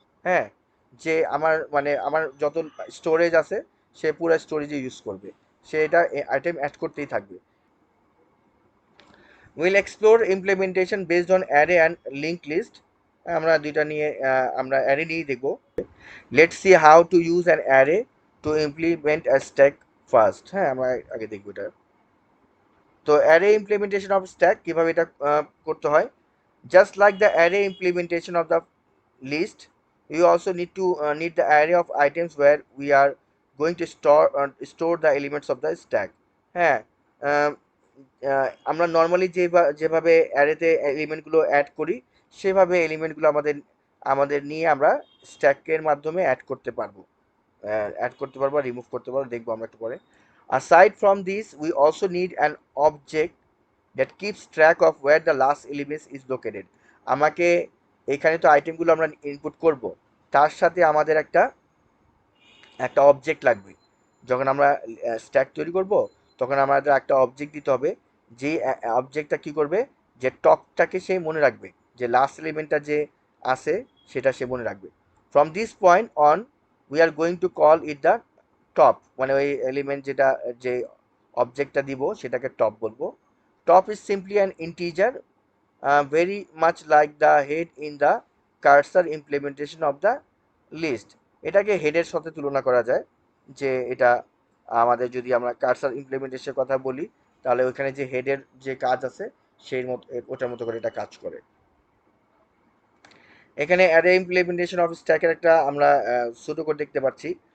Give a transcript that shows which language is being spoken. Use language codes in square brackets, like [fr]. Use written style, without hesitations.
[bn] হ্যাঁ, যে আমার মানে আমার যত স্টোরেজ আছে সে পুরো স্টোরেজে ইউজ করবে, সে এটা আইটেম অ্যাড করতেই থাকবে। [en] will explore implementation based on array and link list, [bn] আমরা দুইটা নিয়ে আমরা অ্যারে নিয়েই দেখবো। [en] Let's see how to use an array to implement a stack first. [bn] হ্যাঁ, আমরা আগে দেখবো এটা। তো অ্যারে ইমপ্লিমেন্টেশন অফ স্ট্যাক কিভাবে এটা করতে হয়, [en] Just like the array implementation of the list, you also need the array of items where we are going to store the elements of the stack. [bn] হ্যাঁ, আহ, আমরা নর্মালি যেভাবে অ্যারেতে এলিমেন্টগুলো add করি সেভাবে এলিমেন্টগুলো আমাদের আমাদের নিয়ে আমরা স্ট্যাকের মাধ্যমে অ্যাড করতে পারবো, রিমুভ করতে পারবো, দেখবো আমরা একটু পরে। [en] aside from this we also need an object that keeps track of where the last element is located. [bn] আমাকে এখানে তো আইটেমগুলো আমরা ইনপুট করব, তার সাথে আমাদের একটা একটা অবজেক্ট লাগবে। যখন আমরা স্ট্যাক তৈরি করব তখন আমাদের একটা অবজেক্ট দিতে হবে, যে অবজেক্টটা কি করবে, যে টপটাকে সে মনে রাখবে, যে লাস্ট এলিমেন্টটা যে আছে সেটা সে মনে রাখবে। [en] from this point on we are going to call it the top, [bn] মানে ওই এলিমেন্ট যেটা যে অবজেক্টটা দিব সেটাকে টপ বলবো। [en] Top is simply an integer, very much like the head in the cursor implementation of the list. [bn] এটাকে হেডের সাথে তুলনা করা যায়, যে এটা আমাদের যদি আমরা কার্সার ইমপ্লিমেন্টেশনের কথা বলি তাহলে ওইখানে যে হেডের যে কাজ আছে সেই মতো ওটার মতো করে এটা কাজ করে। এখানে অ্যারে ইমপ্লিমেন্টেশন অফ স্ট্যাকের একটা আমরা ছোট করে দেখতে পাচ্ছি।